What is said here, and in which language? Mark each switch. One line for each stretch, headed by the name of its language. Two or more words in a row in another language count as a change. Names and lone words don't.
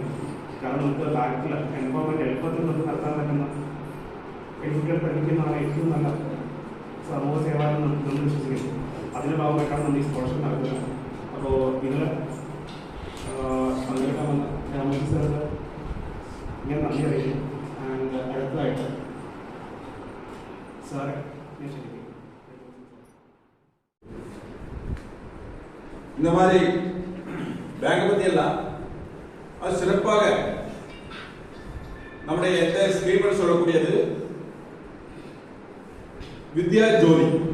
Malayalam: കാരണം നമുക്ക് ബാക്കിൽ എംപവർമെൻറ്റ് എളുപ്പത്തിൽ നമുക്ക് നടത്താൻ പറ്റുന്ന പെൺകുട്ടികൾ പഠിക്കുന്നതാണ് ഏറ്റവും നല്ല സമൂഹ സേവ എന്ന് നമ്മൾ വിശ്വസിക്കുന്നു. അതിൻ്റെ ഭാഗമായിട്ടാണ് നമ്മൾ ഈ സ്കോളർഷിപ്പ് നടത്തുന്നത്. അപ്പോൾ നിങ്ങൾ പങ്കെടുക്കാൻ വന്ന രാമോജി സാറിന് ഞാൻ നന്ദി അറിയിക്കുന്നു. ആൻഡ് അടുത്തതായിട്ട് സാറെ ഞാൻ ശരിക്കും
Tamil: இந்த மாதிரி பேங்கை பற்றி எல்லாம் அது சிறப்பாக நம்முடைய எந்த ஸ்கீம்னு சொல்லக்கூடியது
English: Vidya Jyothi.